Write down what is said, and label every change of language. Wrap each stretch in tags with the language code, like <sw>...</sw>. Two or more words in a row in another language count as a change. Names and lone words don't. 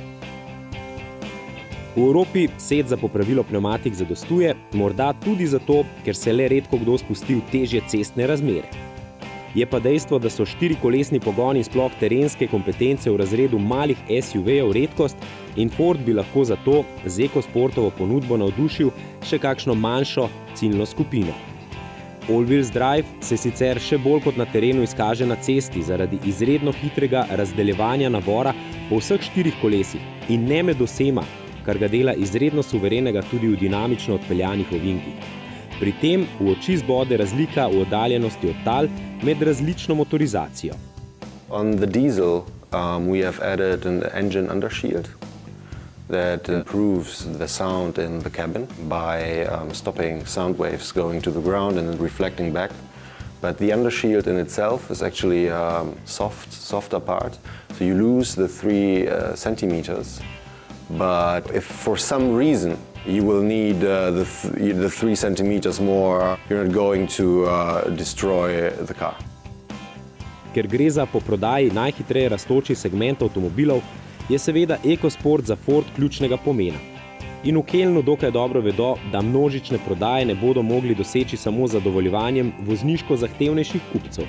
<sl>V Evropi set za popravilo pnevmatik zadostuje, morda tudi zato, ker se le redko kdo spusti v težje cestne razmere. Je pa dejstvo, da so štirikolesni pogoni sploh terenske kompetence v razredu malih SUV-jev redkost in Ford bi lahko zato z EcoSportovo ponudbo navdušil še kakšno manjšo ciljno skupino.</sl> <en>All-wheels drive</en> <sl>se sicer še bolj kot na terenu izkaže na cesti zaradi izredno hitrega razdeljevanja navora po vseh štirih kolesih in ne med osema, kar ga dela izredno suverenega tudi v dinamično odpeljanih ovinkih. Pri tem v oči zbode razlika v oddaljenosti od tal med različno motorizacijo.</sl> <en>On the diesel, we have added an engine undershield that improves the sound in the cabin by stopping sound waves going to the ground and reflecting back. But the undershield in itself is actually a softer part, so you lose the 3 centimeters. But if for some reason you will need the 3 centimeters more, you're not going to destroy the car.</en> <sl>Ker gre za po prodaji najhitreje rastoči segment avtomobilov, je seveda EcoSport za Ford ključnega pomena. In v Kölnu dokaj dobro vedo, da množične prodaje ne bodo mogli doseči samo z zadovoljevanjem vozniško zahtevnejših kupcev.</sl>